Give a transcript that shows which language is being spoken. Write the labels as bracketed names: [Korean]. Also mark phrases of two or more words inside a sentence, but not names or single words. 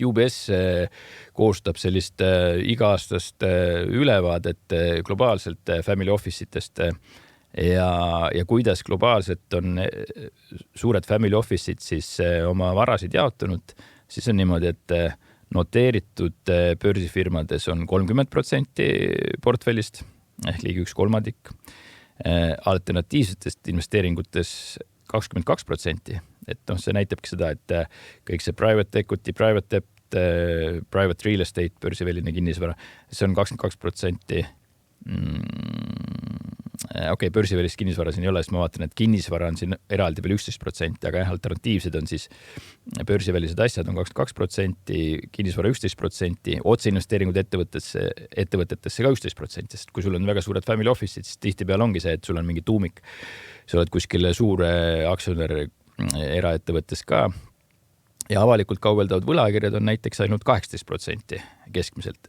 [Estonian] UBS koostab sellist iga-aastast ülevaadet globaalselt [English] family office [Estonian] itest ja kuidas globaalselt on suured [English] family office'id [Estonian] siis oma varasid jaotunud, siis on niimoodi, et noteeritud börsifirmades on 30% portfellist ehk ligi 1/3, alternatiivsetest investeeringutes 22%. Et see näitabki seda, et kõik see [English] private equity, private debt, private real estate, [Estonian] börsiväline kinnisvara, see on 22%. Okei, börsivälist kinnisvara siin ei ole, siis ma vaatan, et kinnisvara on siin eraldi veel 11%, aga alternatiivsed on siis börsivälised asjad on 22%, kinnisvara 11%, otseinvesteeringud ettevõtetesse ka 11%, sest kui sul on väga suured [English] family office'id, [Estonian] siis tihtipeale ongi see, et sul on mingi tuumik, sa oled kuskil suure aktsionär eraettevõttes ka ja avalikult kaubeldavad võlakirjad on näiteks ainult 18% keskmiselt.